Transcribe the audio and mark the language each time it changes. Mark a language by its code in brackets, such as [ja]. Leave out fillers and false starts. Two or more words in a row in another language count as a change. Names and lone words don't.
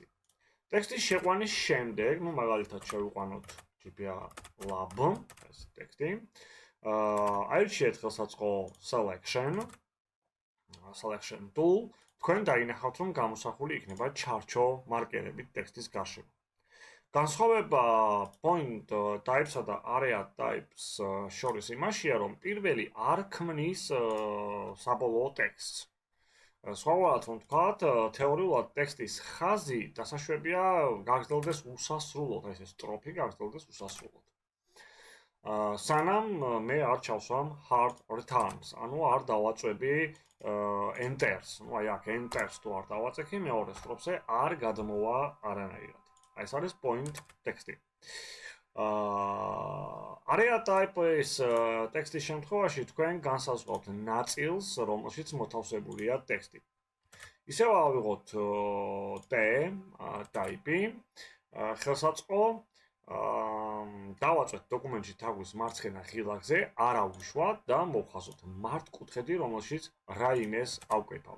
[ka] ტექსტის შეყვანის შემდეგ, მაგალითად შევიყვანოთ GPR Lab, ეს ტექსტი. აირჩიეთ ხელსაწყო [en] selection tool, [ka] თქვენ დაინახავთ, რომ გამოსახული იქნება ჩარჩო მარკერებით ტექსტის გარშემო. განსხვავება [en] point types- [ka] ა და [en] area types [ka] შორის იმაშია, რომ პირველი არ ქმნის საბოლოო ტექსტს. სხვაგვარად რომ ვთქვათ, თეორიულად ტექსტის ხაზი დასაშვებია გაგრძელდეს უსასრულოდ, ეს სტროფი გაგრძელდეს უსასრულოდ. სანამ მე არ ჩავსვამ [en] hard returns, [ka] ანუ არ დავაწვევი enters, აი აქ enters თუ არ დავაწექი, მეორე სტროფზე არ გადმოვა არანაირად. ეს არის [en] point text- [ka] ი. [en] area type- [ka] ის ტექსტის შემთხვევაში თქვენ განსაზღვრავთ ნაწილს, რომელშიც მოთავსებულია ტექსტი. ისევ ავიღოთ T type-ი, ხელსაწყო, დავაწვეთ დოკუმენტში თავის მარცხენა ღილაკზე, არა უშუალოდ და მოვხაზოთ მართკუთხედი, რომელშიც რაიმეს ავკრიფავ.